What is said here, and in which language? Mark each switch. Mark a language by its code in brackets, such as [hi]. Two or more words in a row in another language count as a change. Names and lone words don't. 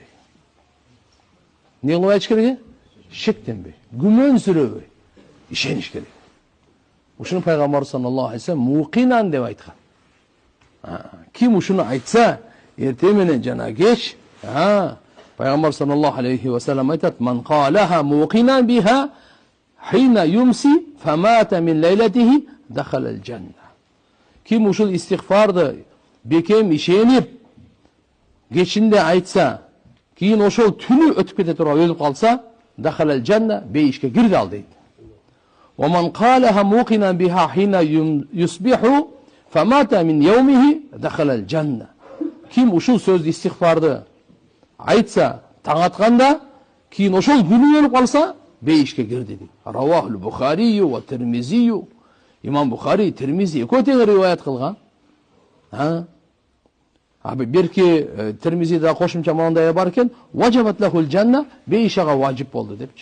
[ky] Не кылып айтыш керек? Шектенбей, күмөнсүрөбөй, ишениш керек. Ушуну пайгамбар [ar] صلى الله عليه وسلم [ky] муқинан деп айткан. Ким ушуну айтса, эртең менен жана кеч, пайгамбар [ar] صلى الله عليه وسلم [ky] айтат: [ar] "من قالها موقنا بها حين يمسي فمات من ليلته دخل الجنة." [ky] Ким ушул истихфарды бекем ишенип, кечинде айтса, кийин ошол түнү өтүп кете туруп өлүп калса, [ar] دخل الجنة, [ky] бейишке кирди ал дейт. [ar] ومن قالها موقنا بها حين يصبح فمات من يومه دخل الجنة. [ky] Ким ушул сөздү истихфарды айтса, таң атканда, кийин ошол күнү өлүп калса, бейишке кирди дейт. [ar] رواه البخاري والترمذي. [ky] Имам Бухари, Тирмизи экөө тең риваят кылган. Берки Тирмизиде кошумча мындай бар экен: [ar] "وجبت له الجنة", [ky] бейишага важип болду депчи.